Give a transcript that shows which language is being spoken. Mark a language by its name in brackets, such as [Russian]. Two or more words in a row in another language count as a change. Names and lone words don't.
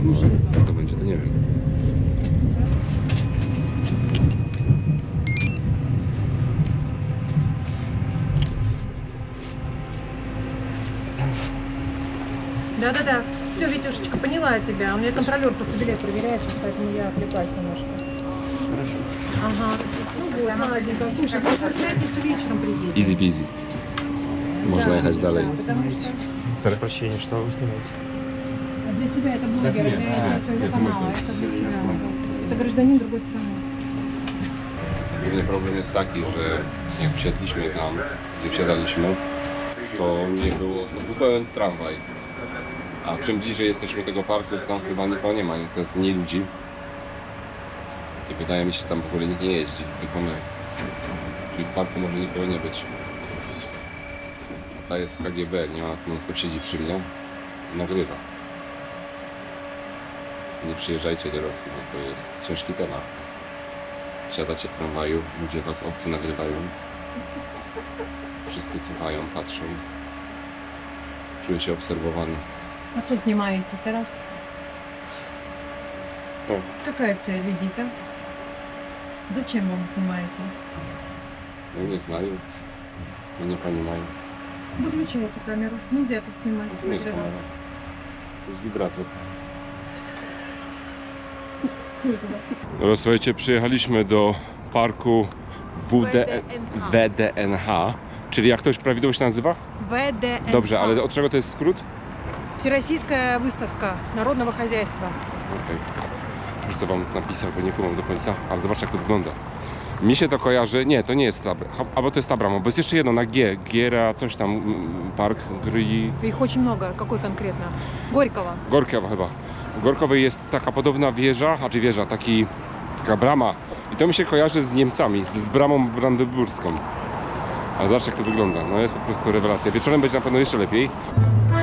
[Polish] No, jak to będzie, to nie wiem. [Russian] Да-да-да. Все, Витюшечка, поняла тебя. У меня контролер просто билет проверяет, сейчас, поэтому я отвлекаюсь немножко. Хорошо. Ага. Ну вот, молоденько. Слушай, может, в пятницу вечером приедем? [English] Easy peasy. [Russian] Можно ехать далее. Да, потому что За прощение, что вы снимаете? для себя это блогер, себя. для своего Это канала, мысль. это для себя. Это гражданин другой страны. [Polish] Główny problem jest taki, że jak wsiadliśmy tam, gdzie wsiadaliśmy, to nie było, to był pełen tramwaj. A czym bliżej jesteśmy tego parku, to tam chyba nikogo nie ma, więc jest mniej ludzi. I wydaje mi się, że tam w ogóle nikt nie jeździ, tylko my. Czyli w parku może nikogo nie być. Ta jest z KGB, nie ma, non stop siedzi przy mnie i nagrywa. Nie przyjeżdżajcie do Rosji, bo to jest ciężki temat. Siadacie w tramwaju, ludzie was obcy nagrywają. Wszyscy słuchają, patrzą. Czuję się obserwowany. [Russian] А что снимаете teraz? [Polish] Tak. [Russian] Какая цель визита? Зачем вы снимаете? [Polish] No nie znają, no nie понимаю. [Russian] Выключай эту камеру. Нельзя тут снимать. [Polish] To nie jest [Russian] нагревать. [Polish] kamera. To jest wibrator. Dobra, słuchajcie, przyjechaliśmy do parku WDNH, czyli jak to prawidłowo się nazywa? [Russian] ВДНХ. [Polish] Dobrze, ale od czego to jest skrót? [Russian] Всероссийская выставка народного хозяйства. [Polish] Okej. Już co wam napisał, bo nie kumam do końca, ale zobaczcie, jak to wygląda. Mi się to kojarzy, nie, to nie jest Tabram, albo to jest Tabram, bo jest jeszcze jedno na G, Giera, coś tam, park Gry, [Russian] Их очень много. Какой конкретно? Горького. [Polish] Gorkiowa chyba. W Gorkowej jest taka podobna wieża, znaczy wieża, taka brama. I to mi się kojarzy z Niemcami, z bramą brandenburską. Ale zobaczcie, jak to wygląda, no jest po prostu rewelacja. Wieczorem będzie na pewno jeszcze lepiej.